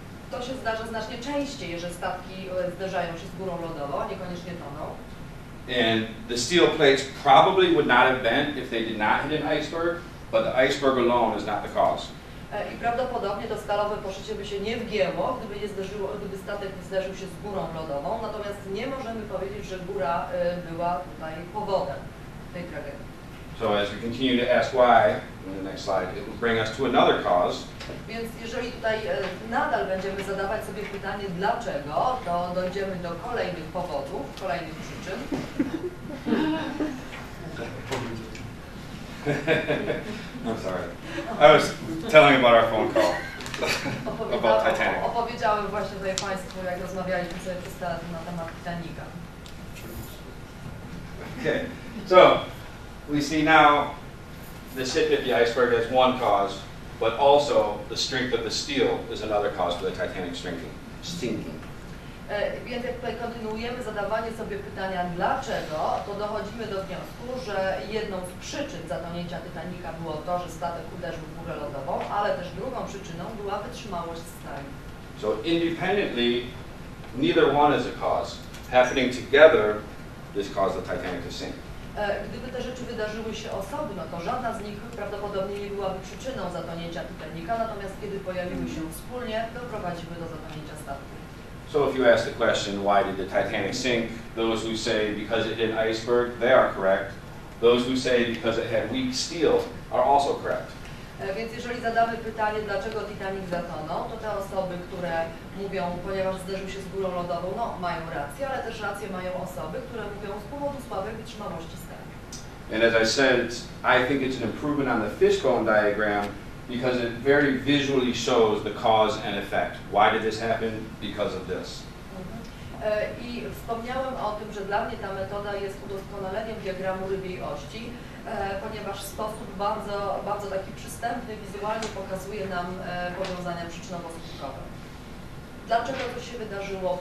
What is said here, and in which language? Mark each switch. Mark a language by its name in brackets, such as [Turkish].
[Polish] To się zdarza znacznie częściej, że statki zderzają się z górą lodową, a niekoniecznie toną. [English] And the steel plates probably would not have bent if they did not hit an iceberg, but the iceberg alone is not the cause. [Polish] I prawdopodobnie to stalowe poszycie by się nie wgięło, gdyby statek zderzył się z górą lodową, natomiast nie możemy powiedzieć, że góra była tutaj powodem tej tragedii. [English] So as we continue to ask why, in the next slide, it will bring us to another cause. [Polish] Więc jeżeli tutaj nadal będziemy zadawać sobie pytanie dlaczego, to dojdziemy do kolejnych powodów, kolejnych przyczyn. [English] I'm sorry. I was telling about our phone call about Titanic. [Polish] Opowiedziałem właśnie tutaj Państwu, jak rozmawialiśmy sobie przez telefon na temat Titanica. [English] Okay, so we see now the tip of the iceberg as one cause, but also the strength of the steel is another cause for the Titanic sinking. [Polish] Więc jak tutaj kontynuujemy zadawanie sobie pytania dlaczego, to dochodzimy do wniosku, że jedną z przyczyn zatonięcia Titanica było to, że statek uderzył w górę lodową, ale też drugą przyczyną była wytrzymałość stali. [English] So independently, neither one is a cause. Happening together, this caused the Titanic to sink. [Polish] Gdyby te rzeczy wydarzyły się osobno, to żadna z nich prawdopodobnie nie byłaby przyczyną zatonięcia Titanica, natomiast kiedy pojawiły się wspólnie, doprowadziły do zatonięcia statku. [English] So if you ask the question, why did the Titanic sink? Those who say because it hit an iceberg, they are correct. Those who say because it had weak steel are also correct. [Polish] Więc jeżeli zadamy pytanie, dlaczego Titanic zatonął, to te osoby, które mówią, ponieważ zderzył się z górą lodową, no mają rację, ale też rację mają osoby, które mówią z powodu słabej wytrzymałości stali. [English] And as I said, I think it's an improvement on the fishbone diagram because it very visually shows the cause and effect. Why did this happen? Because of this. [Polish] I wspomniałem o tym, że dla mnie ta metoda jest udoskonaleniem diagramu rybiej ości, ponieważ w sposób bardzo taki przystępny, wizualnie pokazuje nam powiązania przyczynowo-skutkowe. Dlaczego to się wydarzyło?